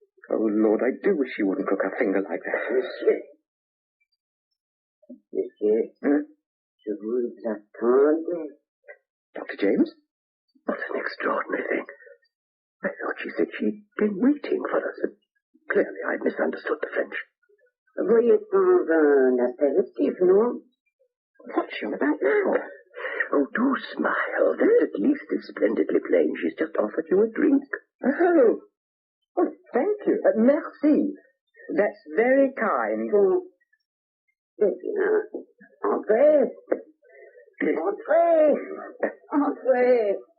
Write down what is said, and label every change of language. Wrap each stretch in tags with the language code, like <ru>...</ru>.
<en>Oh, Lord, I do wish you wouldn't crook her finger like that.</en> <fr>Monsieur, je vous attendais.</fr> <en>Dr. James? What an extraordinary thing. I thought she said she'd been waiting for us. Clearly, I'd misunderstood the French.</en> <fr>Voyez sans un apéritif, non?</fr> <en>What's she on about now? Oh, do smile. That's at least as splendidly plain. She's just offered you a drink. Oh, thank you.</en> <fr>Merci.</fr> <en>That's very kind.</en> <fr>Eh bien, entrez. Entrez. Entrez.</fr>